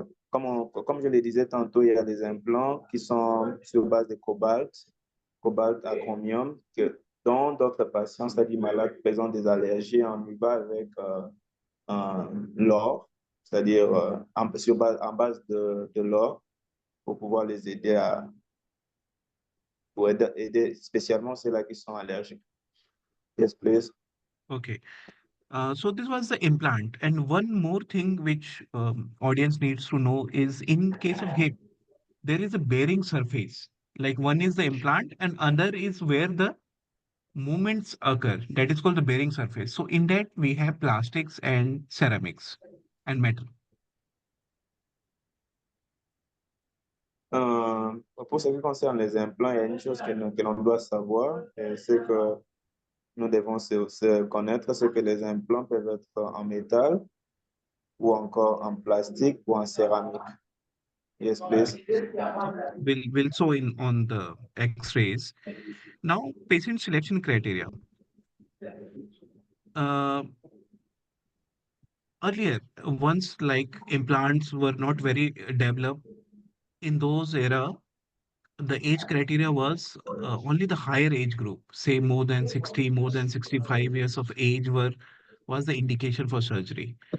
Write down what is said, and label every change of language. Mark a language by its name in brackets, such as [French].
[French] Comme je le disais tantôt, il y a des implants qui sont sur base de cobalt, cobalt à chromium, dont d'autres patients, c'est-à-dire malades, présentent des allergies, on y va avec l'or, c'est-à-dire en base de l'or, pour pouvoir les aider pour aider spécialement ceux-là qui sont allergiques. [English] Yes, please. Okay. So this was the implant. And one more thing which audience needs to know is in case of hip, there is a bearing surface. Like one is the implant and other is where the movements occur. That is called the bearing surface. So in that we have plastics and ceramics and metal. [French] Pour ce qui concerne les implants, il y a une chose que l'on doit savoir, c'est que nous devons se connaître, c'est que les implants peuvent être en métal ou encore en plastique ou en céramique. [English] Yes, Okay. please. So we'll show in on the X-rays. Now patient selection criteria. Uh, Earlier, once like implants were not very developed in those era, the age criteria was only the higher age group, say more than 60, more than 65 years of age was the indication for surgery.